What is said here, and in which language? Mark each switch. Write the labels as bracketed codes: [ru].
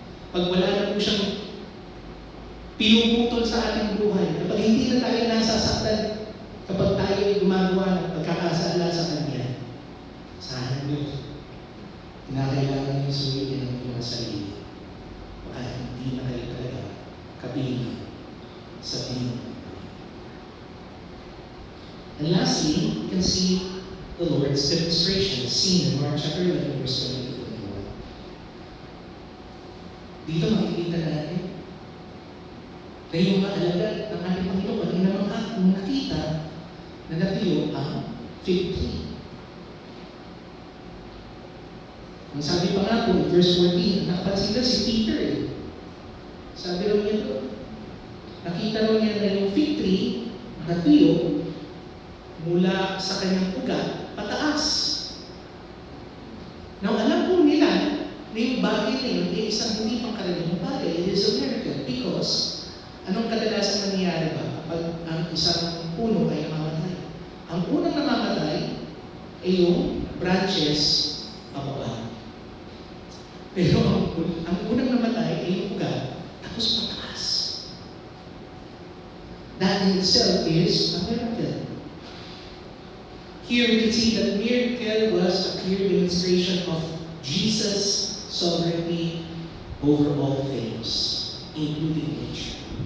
[tl] Pag wala na po siyang pinuputol sa ating buhay, kapag hindi na tayo nasasaktan, kapag tayo ay gumagawa ng pagkakasala sa Kanya, saan Diyos, kinakailangan yung suyuin ng mga sarili. Baka hindi na kayo talaga kabilang sa Panginoon. [en] And lastly, you can see the Lord's demonstration seen in Mark chapter 11, verse 20 to 21. [tl] Dito makikita natin na yung mga alagad ng ating Panginoon ay nung nakita na natuyo ang fig tree. Ang sabi pa nga po, in verse 14, nakapansin na si Peter eh. Sabi raw niya doon, nakita raw niya na yung fig tree natuyo mula sa kanyang ugat pataas. Now, alam po nila na yung bagay na yun ay isang hindi pangkaraniwang bagay. [en] It is a miracle because [tl] anong kadalasan nangyayari ba kapag ang isang puno ay namamatay? Ang unang namamatay ay yung branches pababa. Pero ang unang namatay ay yung ugat tapos pataas. [en] That in itself is a miracle. Here we can see that miracle was a clear demonstration of Jesus' sovereignty over all things, including nature.